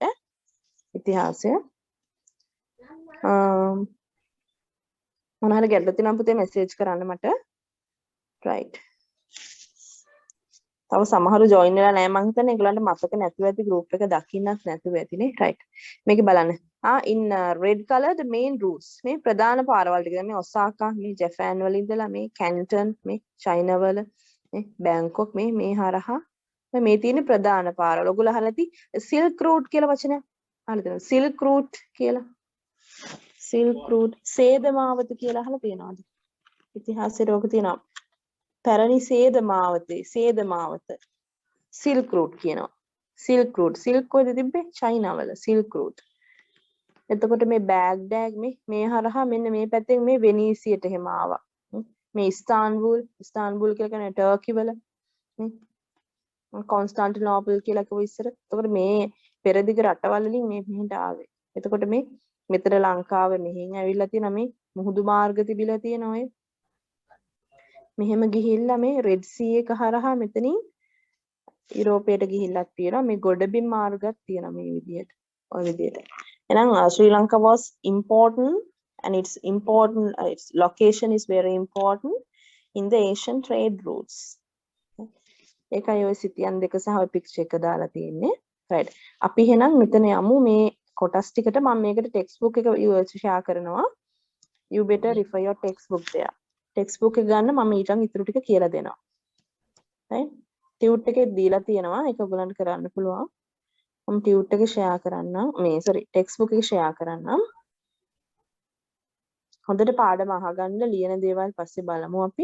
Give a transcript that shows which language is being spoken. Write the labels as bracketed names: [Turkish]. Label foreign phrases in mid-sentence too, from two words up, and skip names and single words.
[Sinhala] ඉතිහාසය මොනවාරි ගැටලු තියෙනවා පුතේ මැසේජ් කරන්න මට. right. තව සමහරු join වෙලා නැහැ මං හිතන්නේ ඒගොල්ලන්ට මතක නැතුව ඇති group එක දකින්නත් නැතුව ඇතිනේ. right. මේක බලන්න. [English] in red color the main routes. [Sinhala] මේ ප්‍රධාන පාරවල් ටික. මේ ඔසාකා, මේ ජපාන් වල ඉඳලා මේ කැන්ටන්, මේ චයිනා වල, මේ බැංකොක් මේ හරහා මේ තියෙන ප්‍රධාන පාරවල. ඔයගොල්ලෝ අහලා ඇති [English] silk route [Sinhala] කියලා වචනයක්. අහලා තියෙනවා. [English] silk route [Sinhala] කියලා. [English] silk route [Sinhala] සේදමාවත කියලා අහලා තියෙනවද? ඉතිහාසයේ රෝග තියෙනවා. පැරණි සේදමාවත [English] silk route [Sinhala] කියනවා. [English] silk route silk [Sinhala] කොහෙද තිබ්බේ? චයිනා වල [English] silk route. [Sinhala] එතකොට මේ බෑග්ඩෑග් මේ හරහා මෙන්න මේ පැත්තෙන් මේ වෙනීසියට එහෙම ආවා. මේ ඉස්තාන්බුල් කියලා කියන්නේ ටර්කි වල නේ. කොන්ස්ටාන්ටිනෝපල් කියලා කිව්ව ඉස්සර. එතකොට මේ පෙරදිග රටවල් වලින් මේ මෙහෙට ආවේ. එතකොට මේ මෙතන ලංකාවේ මෙහෙන් ඇවිල්ලා තියෙන මේ මුහුදු මාර්ග තිබිලා තියෙන ඔය මෙහෙම ගිහිල්ලා මේ රෙඩ් සී එක හරහා මෙතනින් යුරෝපයට ගිහිල්ලක් තියෙනවා. මේ ගොඩබිම් මාර්ගයක් තියෙනවා මේ විදිහට. ඔය විදිහට. [English] එහෙනම් Sri Lanka was important and its location is very important in the Asian trade routes. [Sinhala] ඒකයි ඔය සිතියන් දෙක සහ ඔය පික්චර් එක දාලා තියෙන්නේ. [English] right. [Sinhala] අපි එහෙනම් මෙතන යමු මේ කොටස් ටිකට මම මේකට ටෙක්ස්ට් බුක් එක ෂෙයා කරනවා. [English] you better refer your textbook there. [Sinhala] ටෙක්ස්ට් බුක් එක ගන්න මම ඊටන් ඉතුරු ටික කියලා දෙනවා. right. ටියුට් එකේ දීලා තියෙනවා. ඒක ඔයගලන්ට කරන්න පුළුවන්. මම ටියුට් එක ෂෙයා කරන්නම්. මේ sorry ටෙක්ස්ට් බුක් එක ෂෙයා කරන්නම්. හොඳට පාඩම අහගන්න ලියන දේවල් පස්සේ බලමු අපි.